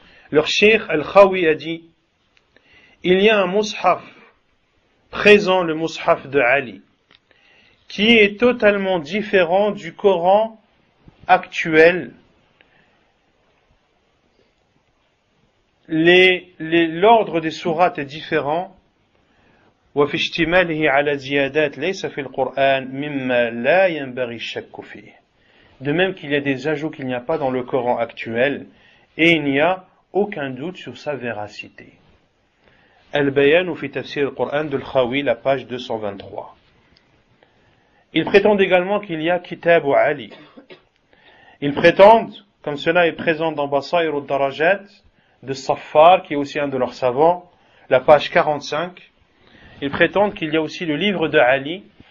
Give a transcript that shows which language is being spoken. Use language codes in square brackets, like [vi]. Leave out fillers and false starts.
[fr] Leur cheikh Al-Khawi a dit, il y a un Mushaf présent, le Mushaf de Ali. qui est totalement différent du Coran actuel. L'ordre des sourates est différent. [ar] وفي اشتماله على زيادات ليس في القرآن مما لا ينبغي الشك فيه. [fr] De même qu'il y a des ajouts qu'il n'y a pas dans le Coran actuel, et il n'y a aucun doute sur sa véracité. Al-Bayan fi Tafsir al-Qur'an de Al-Khawi, la page 223. Ils prétendent également qu'il y a Kitab ou Ali. Ils prétendent, comme cela est présent dans Basair al-Darajat de Saffar, qui est aussi un de leurs savants, la page 45, ils prétendent qu'il y a aussi le livre de Ali.